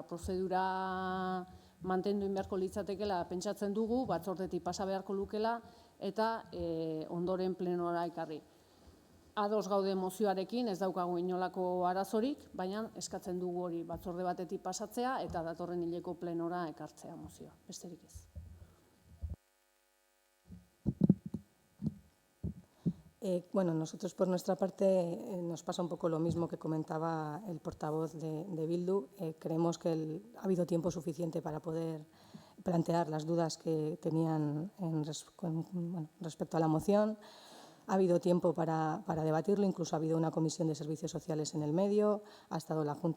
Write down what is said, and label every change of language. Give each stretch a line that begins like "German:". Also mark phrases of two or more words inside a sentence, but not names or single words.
Basque: Prozedura mantendu beharko litzatekeela pentsatzen dugu, batzordetik pasa beharko lukela eta ondoren plenora ekarri. ados gaude mozioarekin, ez daukagu inolako arazorik, baina eskatzen dugu hori batzorde batetik pasatzea eta datorren hileko plenora ekartzea mozioa, besterik ez.
Spanish: Bueno, nosotros por nuestra parte nos pasa un poco lo mismo que comentaba el portavoz de Bildu. Creemos que ha habido tiempo suficiente para poder plantear las dudas que tenían respecto a la moción. Ha habido tiempo para debatirlo, incluso ha habido una comisión de servicios sociales en el medio, ha estado la Junta